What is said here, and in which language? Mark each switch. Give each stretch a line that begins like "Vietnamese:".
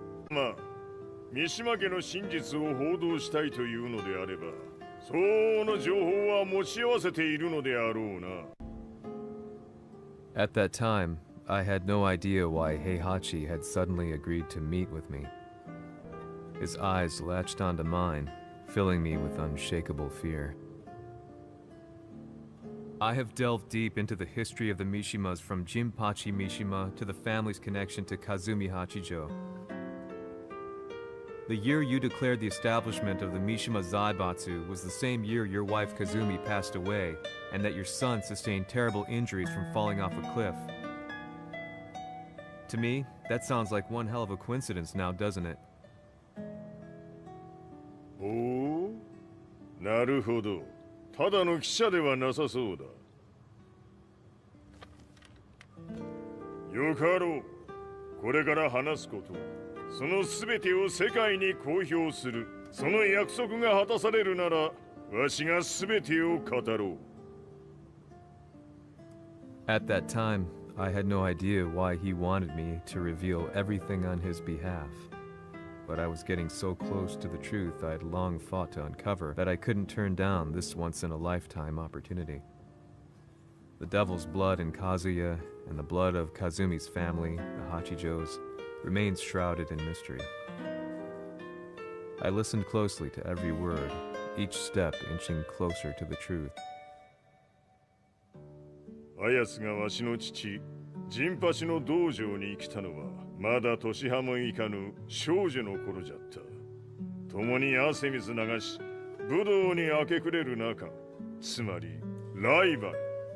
Japanese: まあ、三島家の真実を報道したいというのであれば、相応の情報は持ち合わせているのであろうな。
English: At that time, I had no idea why Heihachi had suddenly agreed to meet with me. His eyes latched onto mine, filling me with unshakable fear. I have delved deep into the history of the Mishimas from Jinpachi Mishima to the family's connection to Kazumi Hachijo. The year you declared the establishment of the Mishima Zaibatsu was the same year your wife Kazumi passed away, and that your son sustained terrible injuries from falling off a cliff. To me, that sounds like one hell of a coincidence now, doesn't it?
Japanese: おお、なるほど。ただの記者ではなさそうだ。よかろう。これから話すこと、その全てを世界に公表する。その約束が果たされるなら、わしが全てを語ろう。
English: At that time, I had no idea why he wanted me to reveal everything on his behalf. But I was getting so close to the truth I'd long fought to uncover that I couldn't turn down this once-in-a-lifetime opportunity. The devil's blood in Kazuya and the blood of Kazumi's family, the Hachijos, remains shrouded in mystery. I listened closely to every word, each step inching closer to the truth.
Japanese: あやつがわしの父、ジンパシの道場に来たのは、まだ年端もいかぬ少女の頃じゃった。共に汗水流し、武道に明け暮れる中、つまりライバル。